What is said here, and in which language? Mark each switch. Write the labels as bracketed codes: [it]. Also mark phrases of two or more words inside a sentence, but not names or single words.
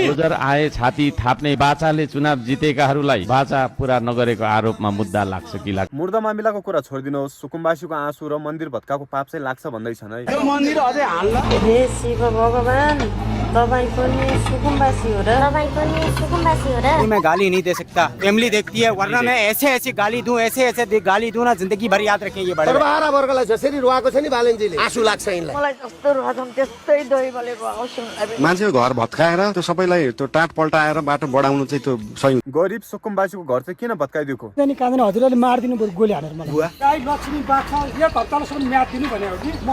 [ne] डोजर आए छाती थाप्ने बाचाले चुनाव जितेकाहरूलाई बाचा पूरा नगरेको आरोपमा मुद्दा लाग्छ कि लाग्छ? मुर्दा मामिलाको कुरा छोडिदिनुहोस्, सुकुम्बासीको आँसु र मन्दिर भत्काको पाप चाहिँ लाग्छ भन्दैछन् है। यो मन्दिर अझै हाल्न। हे शिव भगवान, तपाईँ पनि सुकुम्बासी हो र? तपाईँ पनि सुकुम्बासी हो र? [hi] मैं गाली नहीं दे सकता, फैमिली देखती है, वरना मैं ऐसे ऐसे गाली दूं, ऐसे ऐसे गाली दूं ना, जिंदगी भर याद रखें ये बड़े। [ne] बाह्र वर्गलाई जसरी रुवाएको छ नि बालनजीले, आँसु लाग्छ यिनलाई। मलाई जस्तो रुवाछन् त्यस्तै दही बलेको आउँछ। मान्छेको घर भत्काएर त्यो सबैलाई त्यो टाट पल्टाएर बाटो बढाउनु चाहिँ त्यो सही। गरिब सुकुम्बासीको घर चाहिँ किन भत्काइदिएको? त्यहाँदेखि काँदैन हजुरले मारिदिनु बरु गोली हानेर मलाई। गाई लक्ष्मी बाख्रा एक हप्तासम्म म्याद दिनु भनेको कि म